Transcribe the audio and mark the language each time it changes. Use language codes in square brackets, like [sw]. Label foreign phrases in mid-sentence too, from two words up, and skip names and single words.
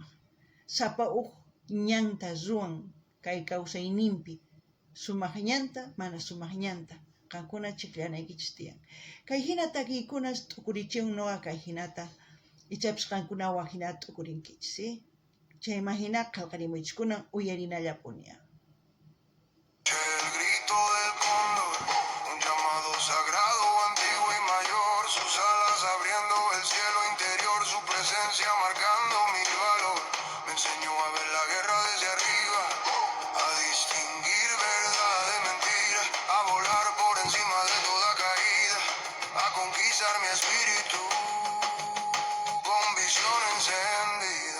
[qu] Sapa ñanta ruwan kay kawsayninpi, sumaq ñanta, mana sumaq ñanta. Qankuna chiqllanaykichis tiyan. Kay hina takiykunas t'ukurichiyun nuqa kay hinata, ichapis qankunawan hina t'ukurinkichis, chayman hina qallqarimuychis kunan uyarinallapuni. [es] El grito del cóndor, un llamado sagrado, antiguo y mayor, sus alas abriendo el cielo interior, su presencia marcando mi valor. Me enseñó a ver la guerra desde arriba, a distinguir verdad de mentira, a volar por encima de toda caída, a conquistar mi espíritu con visión encendida.